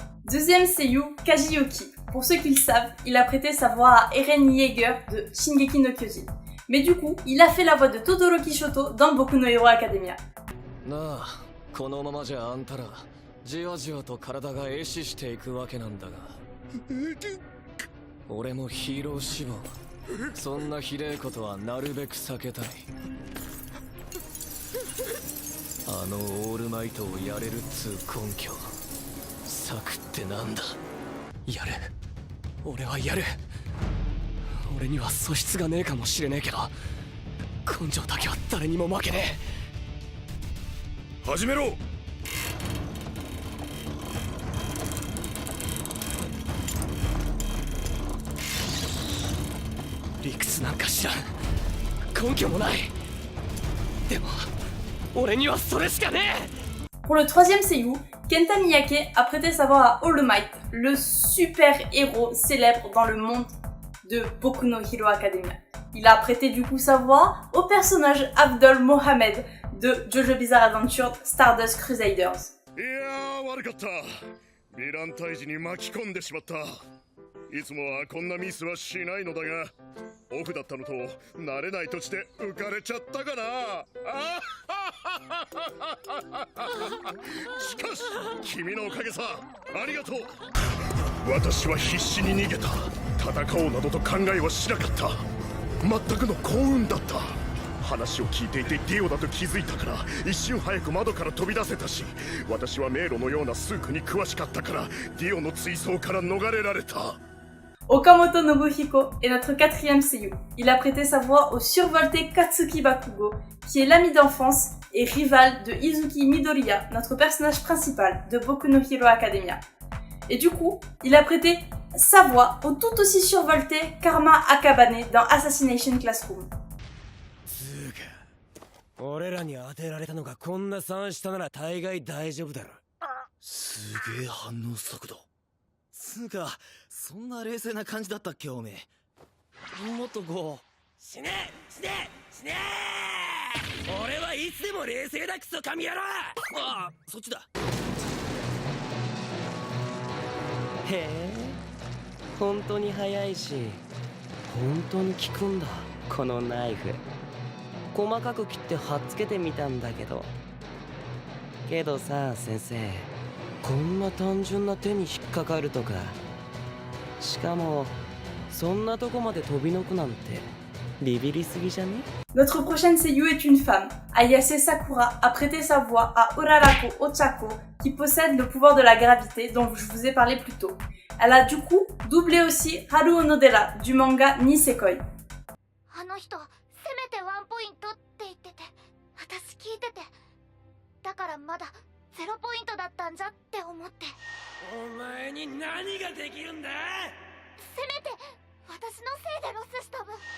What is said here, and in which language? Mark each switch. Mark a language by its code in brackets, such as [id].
[fr] Deuxième seiyuu, Kaji Yuki. Pour ceux qui le savent, il a prêté sa voix à Eren Yeager de Shingeki no Kyojin. Mais du coup, il a fait la voix de Todoroki Shoto dans Boku no Hero Academia. [ja] なあ、このままじゃあんたらじわじわと体が壊死していくわけなんだが、俺もヒーロー志望、そんなひでえことはなるべく避けたい。あのオールマイトをやれるっつう根拠、策ってなんだ。やる、俺はやる。俺には素質がねえかもしれねえけど、根性だけは誰にも負けねえ。始めろ。理屈なんか知らん、根拠もない。でも俺にはそれしかねえ。 [fr] Pour le troisième seiyuu, Kenta Miyake a prêté sa voix à All Might, le super héros célèbre dans le monde de Boku no Hero Academia. Il a prêté du coup sa voix au personnage Abdul Mohamed de JoJo Bizarre Adventure Stardust Crusaders. [ja] いやー悪かった。ヴィラン退治に巻き込んでしまった。いつもはこんなミスはしないのだが、オフだったのと慣れない土地で浮かれちゃったかな。しかし君のおかげさ、ありがとう。私は必死に逃げた。戦おうなどと考えはしなかった。全くの幸運だった。話を聞いていてディオだと気づいたから一瞬早く窓から飛び出せたし、私は迷路のようなスークに詳しかったからディオの追走から逃れられた。 [fr] Okamoto Nobuhiko est notre quatrième seiyuu. Il a prêté sa voix au survolté Katsuki Bakugo, qui est l'ami d'enfance et rival de Izuki Midoriya, notre personnage principal de Boku no Hero Academia. Et du coup, il a prêté sa voix au tout aussi survolté Karma Akabane dans Assassination Classroom. [ja] 俺らに当てられたのがこんな3下なら大概大丈夫だろ。すげえ反応速度。つうかそんな冷静な感じだったっけおめえ。もっとこう死ね死ね死ねー。俺はいつでも冷静だクソ神野郎。ああそっちだ。へえ本当に速いし本当に効くんだこのナイフ。細かく切って貼っつけてみたんだけどさ先生、こんな単純な手に引っかかるとか、しかもそんなとこまで飛び抜くなんてビビりすぎじゃね？ [fr] Notre prochaine seiyuu est une femme. Ayase Sakura a prêté sa voix à Urarako Ochako, qui possède le pouvoir de la gravité dont je vous ai parlé plus tôt. Elle a du coup doublé aussi Haru Onodera du manga Nisekoi. [ja] せめてワンポイントって言ってて、私聞いてて、だからまだ0ポイントだったんじゃって思って。お前に何ができるんだ？せめて私のせいでロスした分。